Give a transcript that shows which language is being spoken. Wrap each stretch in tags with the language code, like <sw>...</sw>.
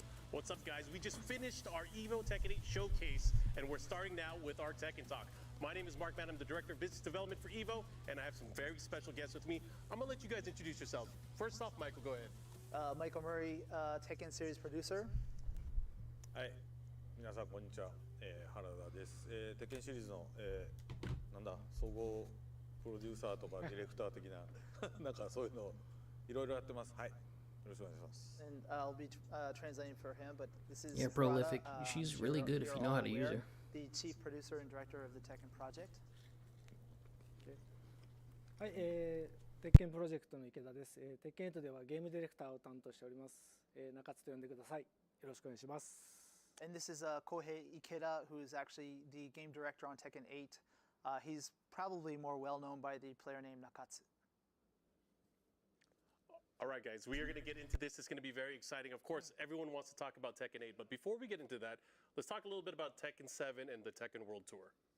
<en>What's up, guys? We just finished our EVO Tekken 8 showcase, and we're starting now with our Tekken Talk. My name is Mark Mann. I'm the Director of Business Development for EVO, and I have some very special guests with me. I'm going to let you guys introduce yourselves. First off, Michael, go ahead. Michael Murray, Tekken Series Producer.</en> <ja>はい、皆さんこんにちは、原田です。テッケンシリーズの、なんだ総合プロデューサーとかディレクター的ななんかそういうのいろいろやってます。はい、よろしくお願いします。</ja> <en>And I'll be translating for him, but this is Yeah, prolific. She's really good if you know how to use her. The chief producer and director of the Tekken project.</en> <ja>はい、テッケンプロジェクトの池田です。テッケン8ではゲームディレクターを担当しております。中津と呼んでください。よろしくお願いします。</ja> <en>And this is Kohei Ikeda, who is actually the game director on Tekken 8. He's probably more well known by the player name Nakatsu. All right, guys, we are going to get into this. It's going to be very exciting. Of course, everyone wants to talk about Tekken 8, but before we get into that, let's talk a little bit about Tekken 7 and the Tekken World Tour.</en>